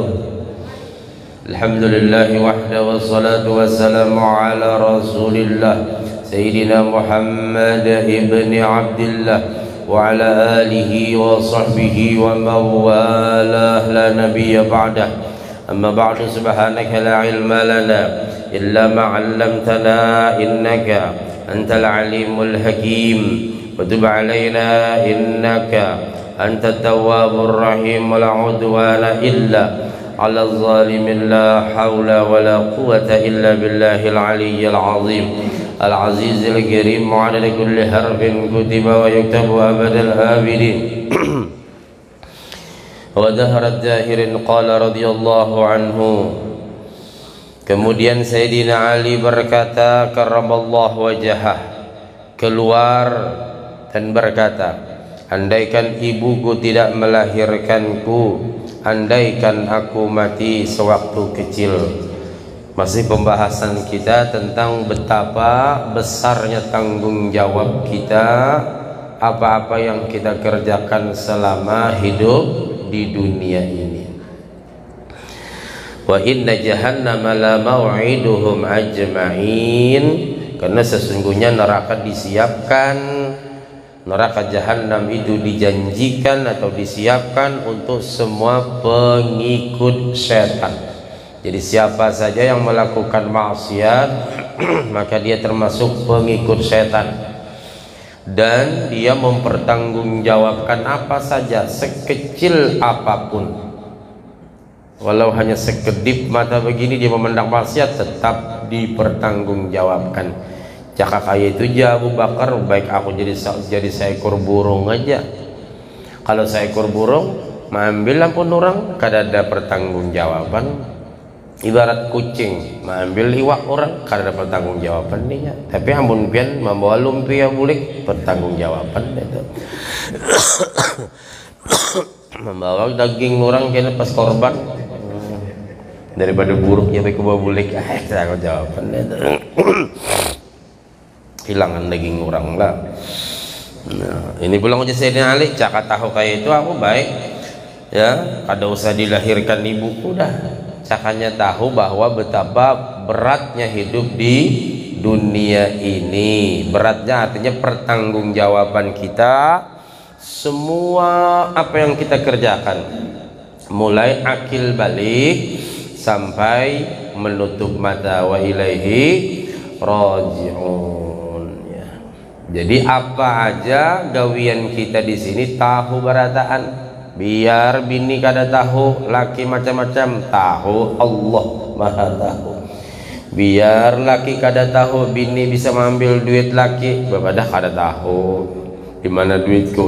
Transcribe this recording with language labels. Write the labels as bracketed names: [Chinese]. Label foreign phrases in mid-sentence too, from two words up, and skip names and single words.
[Arabic] الحمد لله وحده والصلاة والسلام على رسول الله سيدنا محمد بن عبد الله وعلى آله وصحبه ومن والاه لا نبي بعده. أما بعد سبحانك لا علم لنا إلا ما علمتنا إنك أنت العليم الحكيم وتب علينا إنك أنت التواب الرحيم ولا عدوان إلا على الظالمين لا حول ولا قوة إلا بالله العلي العظيم العزيز الكريم وعدد كل حرف كتب ويكتب أبد الآبدين ودهر الداهر قال رضي الله عنه. [Indonesian] Kemudian Sayyidina Ali berkata [Arabic] كرم الله وجهه, [Indonesian] keluar dan berkata, andaikan ibuku tidak melahirkanku, andaikan aku mati sewaktu kecil. Masih pembahasan kita tentang betapa besarnya tanggung jawab kita, apa-apa yang kita kerjakan selama hidup di dunia ini. [Arabic] وإن جهنم لموعدهم أجمعين, [Indonesian] karena sesungguhnya neraka disiapkan. Neraka jahanam itu dijanjikan atau disiapkan untuk semua pengikut setan. Jadi siapa saja yang melakukan maksiat maka dia termasuk pengikut setan, dan dia mempertanggungjawabkan apa saja sekecil apapun. Walau hanya sekedip mata begini dia memandang maksiat, tetap dipertanggungjawabkan. [Banjar] Cakap kaya itu aja Abu Bakar, baik aku jadi seekor burung aja. Kalau seekor burung mengambil ampun orang, kada ada pertanggungjawaban. Ibarat kucing mengambil iwak orang, kada ada pertanggungjawaban dia. Tapi ampun pian membawa lumpia bulik, pertanggungjawaban itu. Membawa daging orang kena pas korban, daripada buruknya baik bawa bulik, pertanggungjawaban itu. Hilangan daging orang lah. Nah, ini pulang aja Sayyidina Ali, cakap tahu kayak itu aku baik ya, kada usah dilahirkan ibuku dah. [Indonesian] Cakanya tahu bahwa betapa beratnya hidup di dunia ini. Beratnya artinya pertanggungjawaban kita, semua apa yang kita kerjakan, mulai akil balik sampai menutup mata, [Arabic] وإليه راجعون. [Banjar] Jadi apa aja gawian kita di sini tahu berataan. Biar bini kada tahu, laki macam-macam tahu, Allah Maha tahu. Biar laki kada tahu, bini bisa mengambil duit laki, bapadah kada tahu di mana duitku.